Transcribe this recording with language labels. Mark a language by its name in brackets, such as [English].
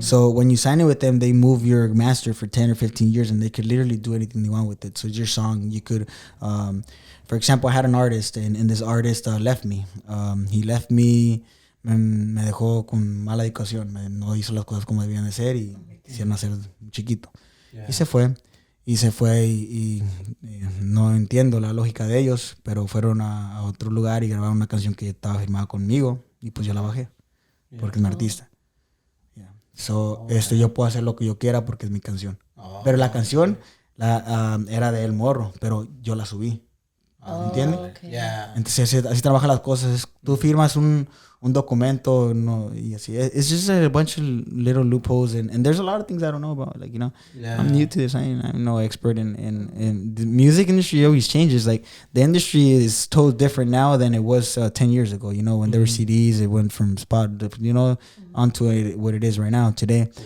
[English] So when you sign it with them, they move your master for 10 or 15 years, and they could literally do anything they want with it. So it's your song. You could, for example, I had an artist, and this artist left me. He left me. [Spanish] Me dejó con mala educación, no hizo las cosas como debían de ser y quisieron hacer chiquito. Yeah. Y se fue y no entiendo la lógica de ellos, pero fueron a otro lugar y grabaron una canción que estaba firmada conmigo y pues yo la bajé, porque es mi artista. Yeah. [English] So, [Spanish] yo puedo hacer lo que yo quiera porque es mi canción. Pero la canción era de El Morro, pero yo la subí. ¿Entiendes? Okay. Yeah. Entonces así trabajan las cosas. Tú firmas un documento, no, y así. [English] It's just a bunch of little loopholes, and there's a lot of things I don't know about. Like, you know, I'm new to this. I'm no expert in the music industry. Always changes. Like, the industry is totally different now than it was 10 years ago. You know, when there were CDs, it went from spot, you know, onto what it is right now today.